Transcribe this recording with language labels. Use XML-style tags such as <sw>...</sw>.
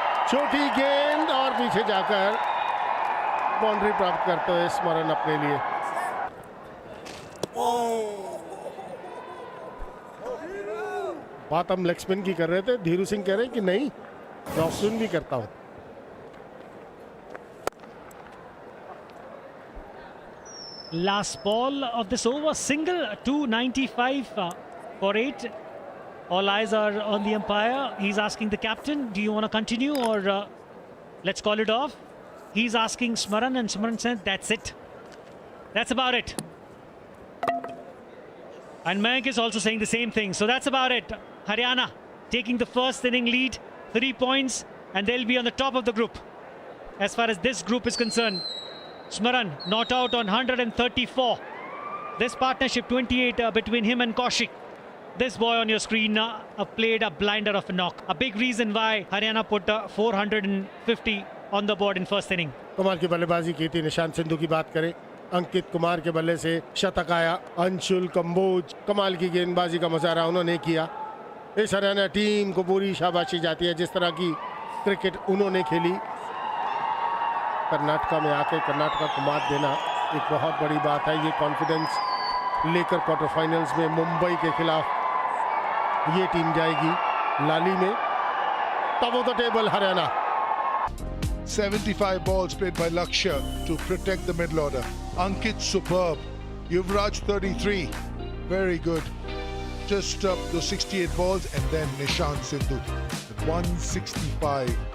<hi>छोटी गेंद और पीछे जाकर बाउंड्री प्राप्त करते हुए स्मरण अपने लिए. बात हम लेग स्पिन की कर रहे थे. धीरू सिंह कह रहे हैं कि नहीं, मैं ऑफ स्पिन भी करता हूं.</hi> <en>Last ball of this over, single, 295 for 8. All eyes are on the umpire. He's asking the captain, do you want to continue or let's call it off? He's asking Smaran, and Smaran said, that's it. That's about it. And Mayank is also saying the same thing. So that's about it. Haryana taking the first inning lead, 3 points, and they'll be on the top of the group as far as this group is concerned. Smaran not out on 134. This partnership 28 between him and Kaushik. This boy on your screen played a blinder of a knock. A big reason why Haryana put 450 on the board in first inning.</en> <hi>कमाल की बल्लेबाजी की थी. निशांत सिंधु की बात करें, अंकित कुमार के बल्ले से शतक आया. अंशुल कंबोज कमाल की गेंदबाजी का मुजाहरा उन्होंने किया. इस हरियाणा टीम को पूरी शाबाशी जाती है जिस तरह की क्रिकेट उन्होंने खेली. कर्नाटका में आके कर्नाटका को मात देना एक बहुत बड़ी बात है. ये कॉन्फिडेंस लेकर क्वार्टर फाइनल्स में मुंबई के खिलाफ ये टीम जाएगी लाली में.</hi> <en>Top of the table Haryana. 75 balls played by Lakshya to protect the middle order. Ankit superb. Yuvraj 33. Very good. Just those 68 balls, and then Nishant Sindhu at 165.</en>